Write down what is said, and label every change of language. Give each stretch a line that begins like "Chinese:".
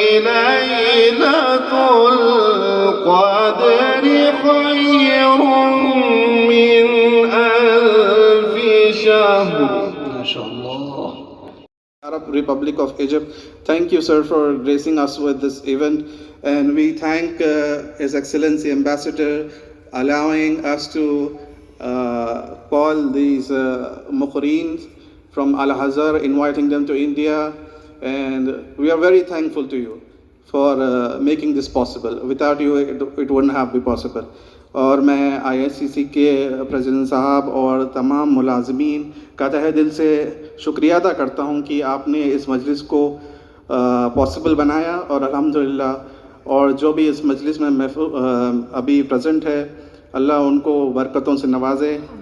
Arabic: ليلة القدر خير من ألف شهر. ما شاء الله.
English: Arab Republic of Egypt. Thank you, sir, for gracing us with this event, and we thank His Excellency Ambassador allowing us to call these Muqreen from Al-Azhar, inviting them to India, and we are very thankful to you for making this possible. Without you, it wouldn't have been possible.
Hindi: और मैं ISCC के president साहब और तमाम मुलाजमीन का तहे दिल से शुक्रिया अदा करता हूँ कि आपने इस मजलिस को पॉसिबल बनाया, और अल्हम्दुलिल्लाह और जो भी इस मजलिस में अभी प्रेजेंट है, अल्लाह उनको बरकतों से नवाजे।